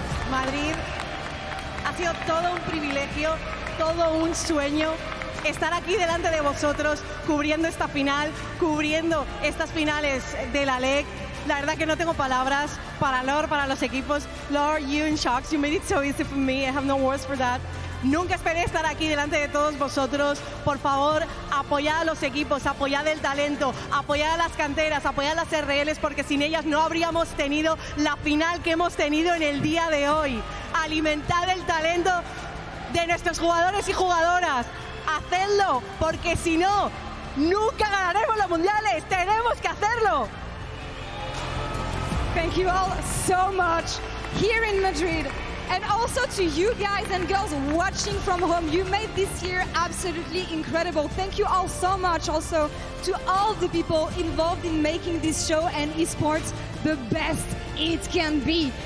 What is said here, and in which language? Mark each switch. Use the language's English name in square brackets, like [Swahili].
[Spanish] Madrid, ha sido todo un privilegio, todo un sueño estar aquí delante de vosotros, cubriendo esta final, cubriendo estas finales de la LEC. La verdad que no tengo palabras para Laure, para los equipos. [English] Laure, you and Sjokz, you made it so easy for me. I have no words for that. [Spanish] Nunca esperé estar aquí delante de todos vosotros. Por favor, apoyad a los equipos, apoyad el talento, apoyad a las canteras, apoyad a las RLs, porque sin ellas no habríamos tenido la final que hemos tenido en el día de hoy. Alimentad el talento de nuestros jugadores y jugadoras. Hacedlo, porque si no, nunca ganaremos los mundiales. Tenemos que hacerlo. [English] Thank you all so much here in Madrid. And also to you guys and girls watching from home. You made this year absolutely incredible. Thank you all so much. Also to all the people involved in making this show and esports the best it can be.